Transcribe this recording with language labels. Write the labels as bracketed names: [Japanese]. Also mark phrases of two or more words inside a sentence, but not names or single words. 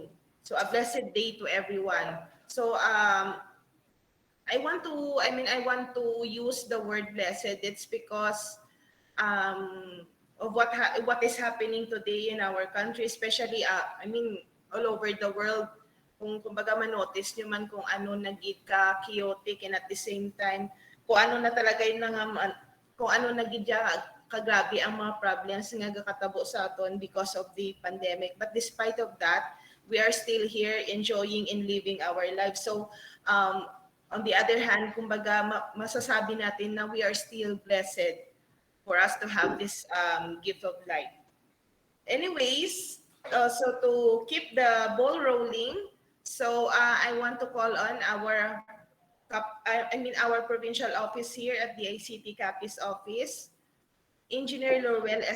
[English] So a blessed day to everyone. So I want to use the word blessed. It's because of what is happening today in our country, especially all over the world. [Hiligaynon] Kung kumbaga man-notice nyo man kung ano nagid ka chaotic, [English] and at the same time [Hiligaynon] kung ano na talaga yung kung ano nagid kagrabe ang mga problems nga gakatabo sa aton [English] because of the pandemic. But despite of that, we are still here enjoying and living our lives. So on the other hand, [Filipino] kumbaga masasabi natin na [English] we are still blessed for us to have this gift of life. Anyways, so to keep the ball rolling, so I want to call on our provincial office here at the ICT Capiz office, Engineer Lorwell S.